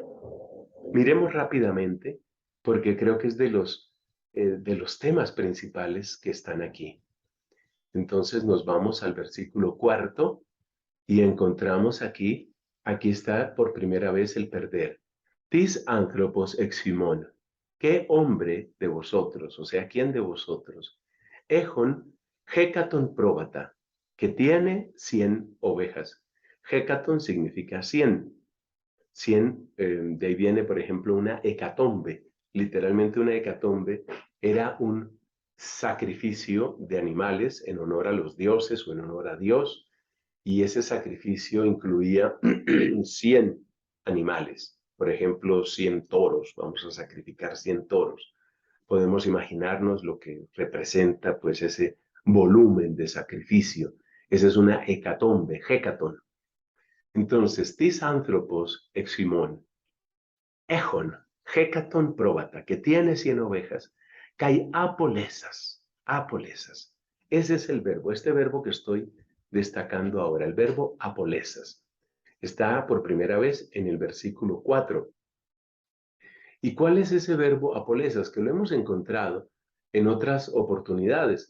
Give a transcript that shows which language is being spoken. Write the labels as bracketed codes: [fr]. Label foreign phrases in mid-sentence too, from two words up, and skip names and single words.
[es] Miremos rápidamente, porque creo que es de los temas principales que están aquí. Entonces nos vamos al versículo 4 y encontramos aquí está por primera vez el perder. [el] Τίς ἄνθρωπος ἐξ ὑμῶν. [es] ¿Qué hombre de vosotros, o sea, quién de vosotros? [el] ἔχων ἑκατὸν πρόβατα, [es] que tiene 100 ovejas. Hecaton significa 100. 100, de ahí viene, por ejemplo, una hecatombe. Literalmente una hecatombe era un sacrificio de animales en honor a los dioses o en honor a Dios, y ese sacrificio incluía 100 animales. Por ejemplo, 100 toros, vamos a sacrificar 100 toros. Podemos imaginarnos lo que representa pues ese volumen de sacrificio. Esa es una hecatombe, hecaton. [el] Entonces, τίς ἄνθρωπος ἐξ ὑμῶν ἔχων ἑκατὸν πρόβατα, [es] que tiene 100 ovejas, [el] καὶ ἀπολέσας. [es] Ese es el verbo, este verbo que estoy destacando ahora, el verbo apolesas. Está por primera vez en el versículo 4. ¿Y cuál es ese verbo apolesas? Que lo hemos encontrado en otras oportunidades.